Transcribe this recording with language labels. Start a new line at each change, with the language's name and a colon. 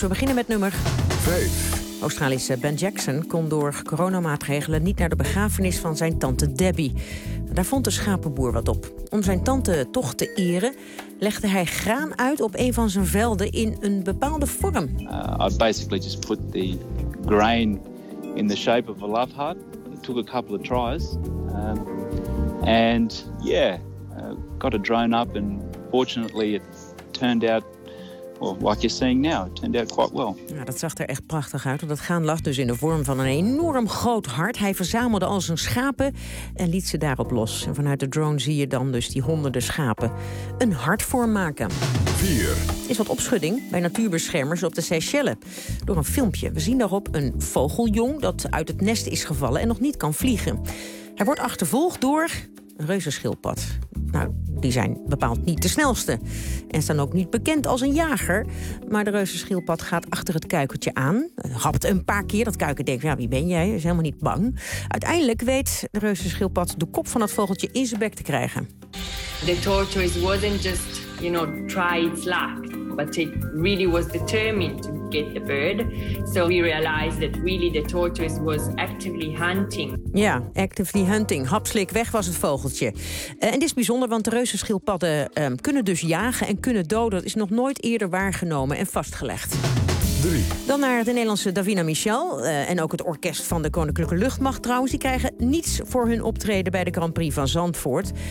Dutch: We beginnen met nummer 5. Australische Ben Jackson kon door coronamaatregelen niet naar de begrafenis van zijn tante Debbie. Daar vond de schapenboer wat op. Om zijn tante toch te eren, legde hij graan uit op een van zijn velden in een bepaalde vorm.
English: I basically just put the grain in the shape of a love heart. It took a couple of tries. Got a drone up and fortunately it turned out Well, what you're saying now turned out quite well.
Dutch: Ja, dat zag er echt prachtig uit. Want het gaan lag dus in de vorm van een enorm groot hart. Hij verzamelde al zijn schapen en liet ze daarop los. En vanuit de drone zie je dan dus die honderden schapen een hartvorm maken. 4. Is wat opschudding bij natuurbeschermers op de Seychellen. Door een filmpje. We zien daarop een vogeljong dat uit het nest is gevallen en nog niet kan vliegen. Hij wordt achtervolgd door een reuzenschildpad. Nou, die zijn bepaald niet de snelste. En staan ook niet bekend als een jager. Maar de reuzenschildpad gaat achter het kuikentje aan. Hapt een paar keer. Dat kuiken denkt, ja, wie ben jij? Is helemaal niet bang. Uiteindelijk weet de reuzenschildpad de kop van het vogeltje in zijn bek te krijgen.
English: The tortoise wasn't just, you know, try its luck. But it really was determined to get the bird. So we realized that really the tortoise was actively hunting. Ja, actively hunting.
Dutch: Hapslik, weg was het vogeltje. En dit is bijzonder, want de reuzenschildpadden kunnen dus jagen en kunnen doden. Dat is nog nooit eerder waargenomen en vastgelegd. 3. Dan naar de Nederlandse Davina Michel. En ook het orkest van de Koninklijke Luchtmacht trouwens. Die krijgen niets voor hun optreden bij de Grand Prix van Zandvoort.